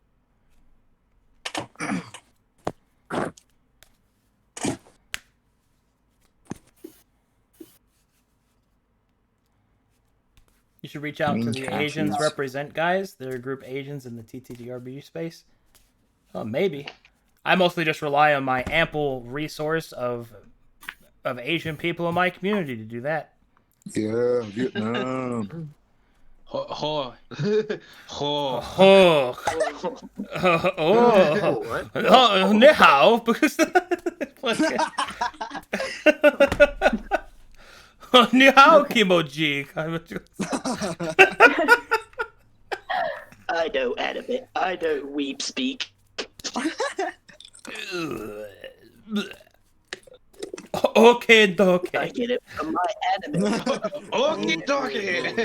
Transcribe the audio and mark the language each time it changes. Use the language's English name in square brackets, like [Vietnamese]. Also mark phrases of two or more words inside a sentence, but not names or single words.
[English] You should reach out to Mean the captions. Asians Represent guys. They're group Asians in the TTRPG space. Oh, maybe. I mostly just rely on my ample resource of Asian people in my community to do that. Yeah, Vietnam. Ho ho ho. Oh, [Chinese] ni hao, [English] because [Chinese] ni hao [English] kimoji. I know anime. I know weeb speak. Okay, dokie. I get it from my anime. Okie dokie.